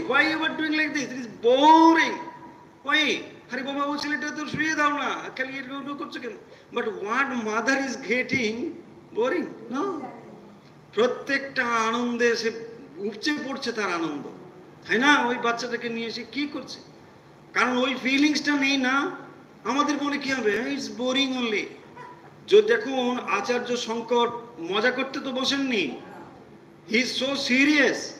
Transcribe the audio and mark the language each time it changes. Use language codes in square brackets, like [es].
[en] Why you are doing like this? It is boring. Why? [bn] আরে বাবা, ও ছেলেটা তো শুয়ে দাও না, খালি এরকম করছো কেন? [en] But what mother is getting? Boring? No. [bn] প্রত্যেকটা আনন্দে সে উপচে পড়ছে, তার আনন্দ, তাই না? ওই বাচ্চাটাকে নিয়ে এসে কি করছে, কারণ ওই ফিলিংসটা নেই না। আমাদের মনে কি হবে, [en] It's boring only. [bn] যদি দেখুন আচার্য শঙ্কর মজা করতে তো বসেননি, [en] He is so serious.